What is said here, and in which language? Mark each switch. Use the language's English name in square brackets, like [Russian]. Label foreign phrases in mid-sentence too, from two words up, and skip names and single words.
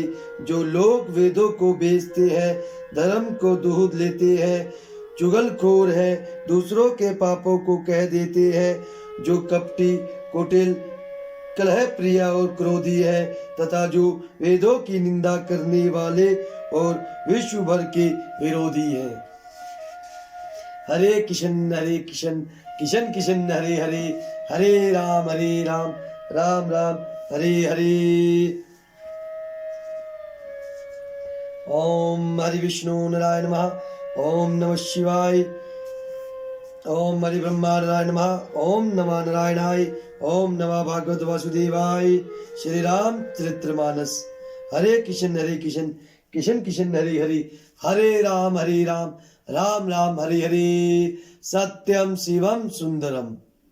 [Hindi] जो लोग वेदों को बेचते हैं, धर्म को दूध लेते हैं, चुगलखोर है, दूसरों के पापों को कह देते हैं, जो कपटी कुटिल कलह प्रिया और क्रोधी है, तथा जो वेदों की निंदा करने वाले और विश्व भर के विरोधी है। [Sanskrit] हरे कृष्ण कृष्ण कृष्ण हरे हरे, हरे राम राम राम हरे हरे। ओम हरि विष्णु नारायण नमः। ओम नमः शिवाय। ओम हरि ब्रह्मा नारायण नमः। ओम नमः नारायणाय। ओम नमः भागवत वासुदेवाय। श्री राम चरित्रमानस। हरे कृष्ण कृष्ण कृष्ण हरे हरे, हरे राम राम राम हरे हरे। सत्यम शिवम सुंदरम।